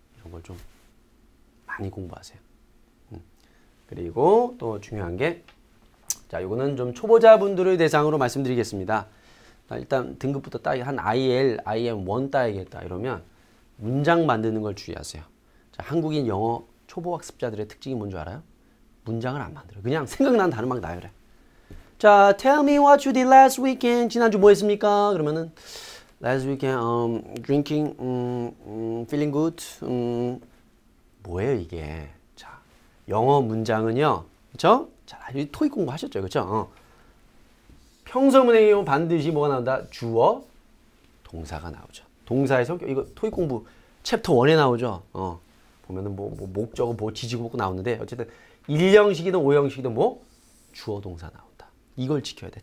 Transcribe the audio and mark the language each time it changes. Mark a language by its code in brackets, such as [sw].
[ko] 이런 걸 좀 많이 공부하세요. 그리고 또 중요한 게 자, 요거는 좀 초보자분들을 대상으로 말씀드리겠습니다. 일단 등급부터 한 IL, IM1 따야겠다 이러면 문장 만드는 걸 주의하세요. 자, 한국인 영어 초보 학습자들의 특징이 뭔 줄 알아요? 문장을 안 만들어요. 그냥 생각나는 단어 막 나열해. [en] 자, tell me what you did last weekend. [ko] 지난주 뭐 했습니까? [en] 그러면은 last weekend drinking, feeling good. [ko] 뭐예요 이게? 자, 영어 문장은요, 그렇죠? 자, 토익 공부하셨죠, 그렇죠? 평서문행이면 반드시 뭐가 나온다? 주어, 동사가 나오죠. 동사의 성격, 이거 토익 공부 챕터 1에 나오죠. 보면은 뭐 목적어, 뭐 지지고 먹고 나오는데 어쨌든 1형식이든 5형식이든 뭐 주어, 동사 나온다. 이걸 지켜야 돼.